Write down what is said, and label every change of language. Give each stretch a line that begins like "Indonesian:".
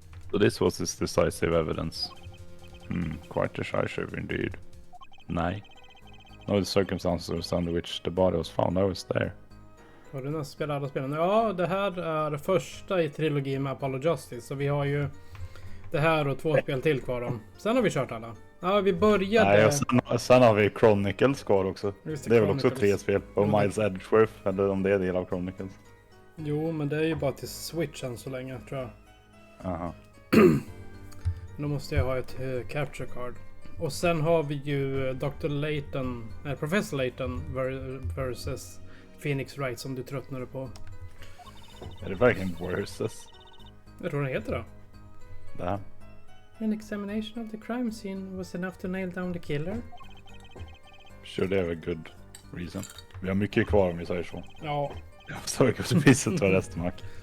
English: So this was his decisive evidence. Quite decisive indeed.
Swedish: Nej.
English: No, the circumstances under which the body was found, I was there.
Swedish: Har du nästan spelat alla spelen? Ja, det här är första i trilogin med Apollo Justice. Så vi har ju det här och 2 spel till kvar om. Sen har vi kört alla. Ja, vi började... Nej, och sen har vi Chronicles kvar också. Det är väl också 3 spel. Och Miles Edgeworth, eller om det är del av Chronicles. Jo, men det är ju bara till Switch än så länge, tror jag. Aha. Då måste jag ha ett capture card. Och sen har vi ju Dr. Layton, nej, Professor Layton versus Phoenix Wright som du tröttnade på. Är det verkligen versus? Jag tror den heter det. Där.
English: An examination of the crime scene was enough to nail down the killer.
Swedish: Sure, det är väl
English: good reason.
Swedish: Vi har mycket kvar om vi säger så. Ja. Jag förstår inte priset var restmark.